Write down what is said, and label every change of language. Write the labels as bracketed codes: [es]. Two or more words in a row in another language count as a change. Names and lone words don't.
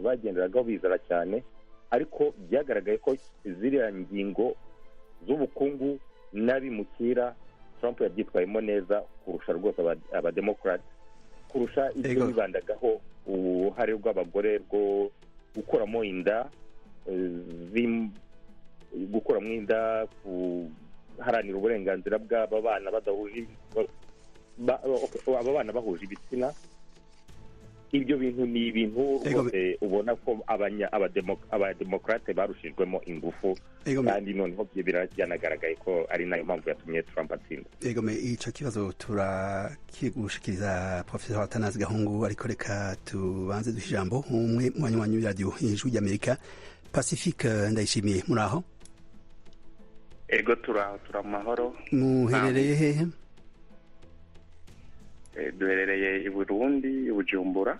[rw] bagenderagaho bizara cyane, ariko byagaragaye ko ziriya ngingo z'ubukungu n'abimukira Trump yabyitwayemo neza kurusha rwose abademokrate, kurusha ibyo bibandagaho uruhare rw'abagore rwo gukuramo inda, guharanira uburenganzira bw'aba bana badahuje aba bana bahuje ibitsina. Ibyo bintu ni ibintu rwose ubona ko abademokrate barushijwemo ingufu, kandi noneho byanagaragaye ko ari nayo mpamvu yatumye Trump atsinda. Icyo kibazo turakigushikiriza Professor Atanazi Gahungu, ariko reka tubanze duhe ijambo umwe mu banywanyi b'iradiyo Ijwi ry'Amerika. Pacifique Ndayishimiye, muri aho? [rn] Ego turaho, turamahoro. [rw] Muherereye hehe? [rn] Duherereye i Burundi, i Bujumbura.